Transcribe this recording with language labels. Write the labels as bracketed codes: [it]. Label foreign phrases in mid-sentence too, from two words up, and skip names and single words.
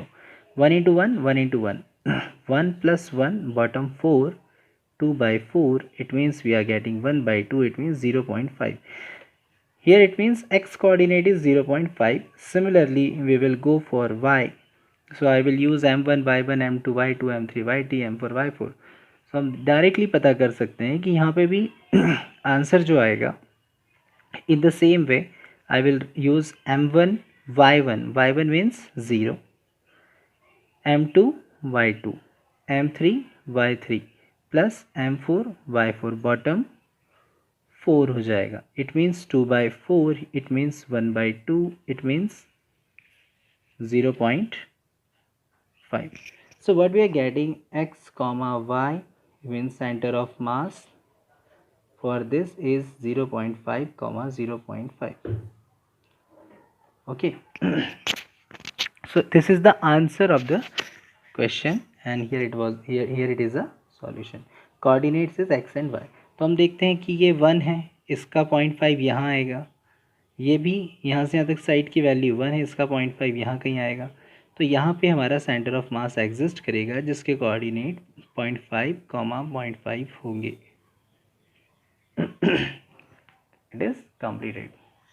[en] 1 into 1, 1 into 1. 1 plus 1, bottom 4, 2 by 4, it means we are getting 1 by 2, it means 0.5. Here it means x coordinate is 0.5. Similarly we will go for y, so I will use m1 y1 m2 y2 m3 y3 m4 y4. [hi] सो हम डायरेक्टली पता कर सकते हैं कि यहाँ पे भी आंसर जो आएगा, [en] in the same way I will use m1 y1 means 0, [hi] m2 y2, m3 y3 प्लस m4 y4, बॉटम 4 हो जाएगा. [en] It means 2 by 4, it means 1 by 2, it means 0.5. So what we are getting, x, y means center of mass for this is 0.5 comma 0.5. Okay. So this is the answer of the question and here it is a solution. Coordinates is x and y. [hi] तो हम देखते हैं कि ये 1 है, इसका 0.5 यहाँ आएगा, ये भी यहाँ से यहाँ तक साइड की वैल्यू 1 है, इसका 0.5 यहाँ कहीं आएगा, तो यहाँ पे हमारा [en] center of mass [hi] एग्जिस्ट करेगा जिसके कोऑर्डिनेट 0.5 कॉमा 0.5 होंगे. [en] It is completed.